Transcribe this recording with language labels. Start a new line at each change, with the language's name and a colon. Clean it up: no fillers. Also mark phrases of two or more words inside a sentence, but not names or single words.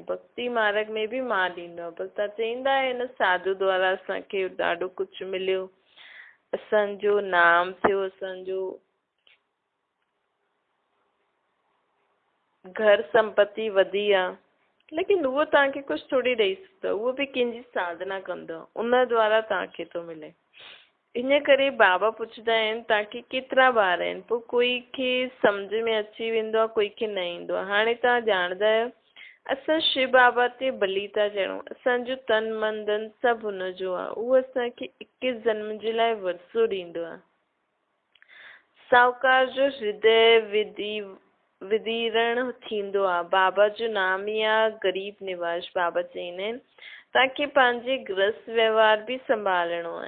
Sindhi: भक्ति मार्ग में बि मां ॾींदो आहे, पर तव्हां चईंदा आहियो न साधू द्वारा असांखे ॾाढो कुझु मिलियो, असांजो नाम थियो, असांजो घर संपत्ति वधी आहे, लेकिन उहो तव्हांखे कुझु थोरी ॾेई सघंदो, उहो बि कंहिंजी साधना कंदो, उन द्वारा तव्हांखे थो मिले। इन करे बाबा पुछंदा आहिनि तव्हांखे केतिरा ॿार आहिनि, पोइ कोई खे सम्झ में अची वेंदो आहे, कोई खे न ईंदो आहे। हाणे तव्हां ॼाणंदा आहियो असां शिव बाबा ते बली था चढ़ूं, असांजो तन मन धन सभु हुनजो आहे। उहो असांखे 21 जन्म जे लाइ वरसो ॾींदो आहे। साहूकार जो हृदय विदीर्ण थींदो आहे। बाबा जो नाम ई आहे ग़रीब निवाज। बाबा चईंदा आहिनि तव्हांखे पंहिंजे गृहस्थ व्यवहार बि संभालणो आहे।